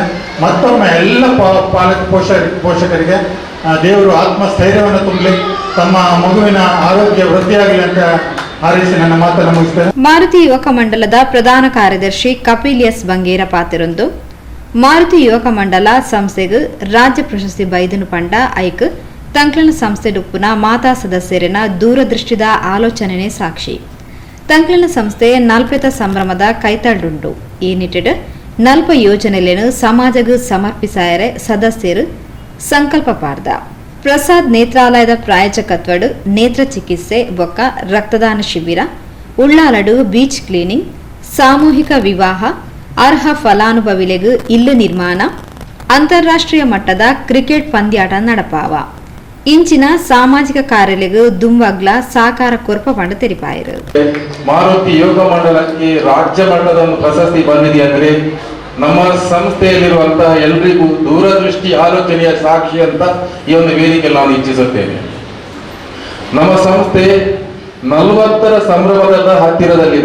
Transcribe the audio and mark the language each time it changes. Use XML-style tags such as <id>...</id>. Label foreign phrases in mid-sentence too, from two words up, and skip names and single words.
<kn>ಮತ್ತೊಮ್ಮೆ ಎಲ್ಲ ಪಾಲಕ ಪೋಷಕರಿಗೆ ದೇವರು ಆತ್ಮಸ್ಥೈರ್ಯವನ್ನು ತುಂಬಲಿ, ತಮ್ಮ ಮಗುವಿನ ಆರೋಗ್ಯ ವೃದ್ಧಿಯಾಗಲಿ ಅಂತ ಹಾರೈಸಿ ನನ್ನ ಮಾತನ್ನು ಮುಗಿಸ್ತೇನೆ.</kn> <tcy>ಮಾರುತಿ ಯುವಕ ಮಂಡಲದ ಪ್ರಧಾನ ಕಾರ್ಯದರ್ಶಿ ಕಪಿಲ್ ಎಸ್ ಬಂಗೇರ ಪಾತಿರೊಂದು ಮಾರುತಿ ಯುವಕ ಮಂಡಲ ಸಂಸ್ಥೆಗೆ ರಾಜ್ಯ ಪ್ರಶಸ್ತಿ ಬೈದನು ಪಂಡ ಐಕ್ ತಂಕ್ಲನ ಸಂಸ್ಥೆ ಡುಪ್ಪುನ ಮಾತಾ ಸದಸ್ಯರಿನ ದೂರದೃಷ್ಟಿದ ಆಲೋಚನೆನೇ ಸಾಕ್ಷಿ. ತಂಕ್ಲನ ಸಂಸ್ಥೆ ನಲ್ಪೆತ ಸಂಭ್ರಮದ ಕೈತಾಡುಂಡು. ಈ ನಿಟ್ಟಿಡ್ ನಲ್ಪ ಯೋಜನೆಲೇನು ಸಮಾಜಗೂ ಸಮರ್ಪಿಸಾಯರೆ ಸದಸ್ಯರು ಸಂಕಲ್ಪ ಪಾರ್ದ. ಪ್ರಸಾದ್ ನೇತ್ರಾಲಯದ ಪ್ರಾಯೋಜಕತ್ವಡು ನೇತ್ರ ಚಿಕಿತ್ಸೆ ಬೊಕ್ಕ ರಕ್ತದಾನ ಶಿಬಿರ, ಉಳ್ಳಾಲಡು</tcy> <en>beach cleaning,</en> <tcy>ಸಾಮೂಹಿಕ ವಿವಾಹ, ಅರ್ಹ ಫಲಾನುಭವಿಲೆಗೂ ಇಲ್ಲು ನಿರ್ಮಾಣ, ಅಂತಾರಾಷ್ಟ್ರೀಯ ಮಟ್ಟದ ಕ್ರಿಕೆಟ್ ಪಂದ್ಯಾಟ ನಡಪಾವ. ಇಂಚಿನ ಸಾಮಾಜಿಕ ಕಾರ್ಯಲೆಗೂ ದುಂಬಗ್ಲ ಸಾಕಾರ ಕೊರ್ಪ ಪಂಡ ತೆರಿಪಾಯರು.</tcy> <kn>ಮಾರುತಿ ಯೋಗ ಮಂಡಲಕ್ಕೆ ರಾಜ್ಯ ಮಟ್ಟದ ಒಂದು ಪ್ರಶಸ್ತಿ ಬಂದಿದೆ ಅಂದ್ರೆ ನಮ್ಮ ಸಂಸ್ಥೆಯಲ್ಲಿರುವಂತಹ ಎಲ್ರಿಗೂ ದೂರದೃಷ್ಟಿ ಆಲೋಚನೆಯ ಸಾಕ್ಷಿ ಅಂತ ಈ ಒಂದು ವೇದಿಕೆ ನಾನು ಇಚ್ಛಿಸುತ್ತೇನೆ. ನಮ್ಮ ಸಂಸ್ಥೆ 40ರ ಸಂಭ್ರಮದ ಹತ್ತಿರದಲ್ಲಿದೆ.</kn>